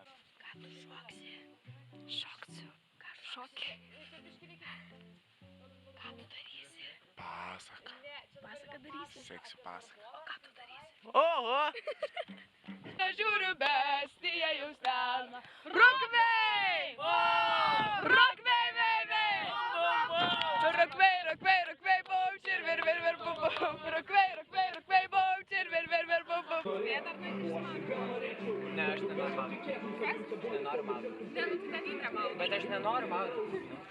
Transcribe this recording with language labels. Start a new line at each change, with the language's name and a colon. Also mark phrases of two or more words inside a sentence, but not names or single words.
Lithuanian: Ką tu šoksi? Šoksiu. Ką šoki? Ką tu darysi? Pasaką. Pasaką darysi? Seksiu pasaką. O ką tu darysi? Oho! Aš žiūriu bestiją jūs ten. Rukvei! Rukvei, vei, vei! Rukvei, bum, čir, vir, bum, bum. Rukvei, bum, čir, vir, bum, bum. Ne, aš nenoriu maudytis. Nenoriu maudytis. Bet aš nenoriu maudytis.